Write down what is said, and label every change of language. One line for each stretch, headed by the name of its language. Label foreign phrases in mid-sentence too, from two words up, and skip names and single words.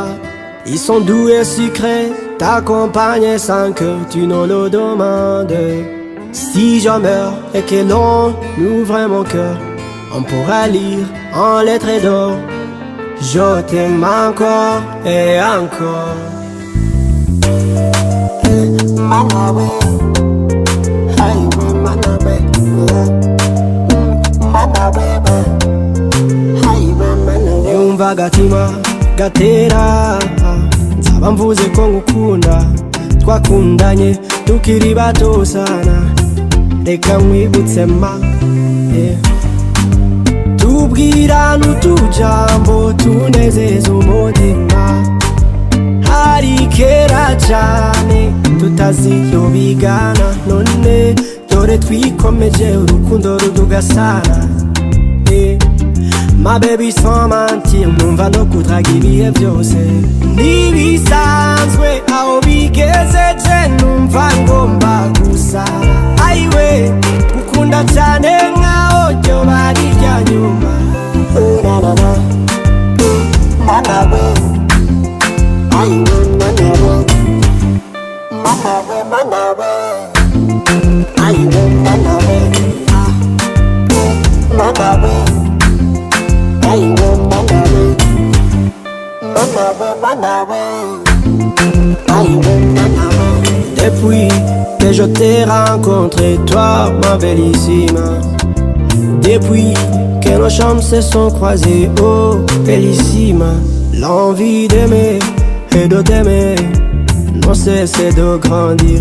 French: Ils sont doux et sucrés, t'accompagner sans que tu ne le demandes. Si je meurs et que l'on ouvre mon cœur, on pourra lire en lettres d'or: je t'aime encore et encore.
Kinyarwanda: Yumva agatima gatera, nzaba mvuze ko ngukunda. Twakundanye tukiri bato sana, reka nkwibutse ma, tubwirana utujambo tunezeza umutima. Hari kera cyane tutazi iyo bigana, none dore twikomeje urukundo rudugasana.
French: Ma baby sans mentir,
Kinyarwanda: numva no kudraga ibihe byose ntibisanzwe. Aho bigezeje numva ngomba gusara. Ayiwe gukunda cyane nkaho ryo bari irya nyuma. Mana we, ayiwe mana we, mana we, ayiwe mana we, mana we.
French: Depuis que je t'ai rencontré, toi ma bellissima, depuis que nos chambres se sont croisées, oh bellissima, l'envie d'aimer et de t'aimer non cesse de grandir.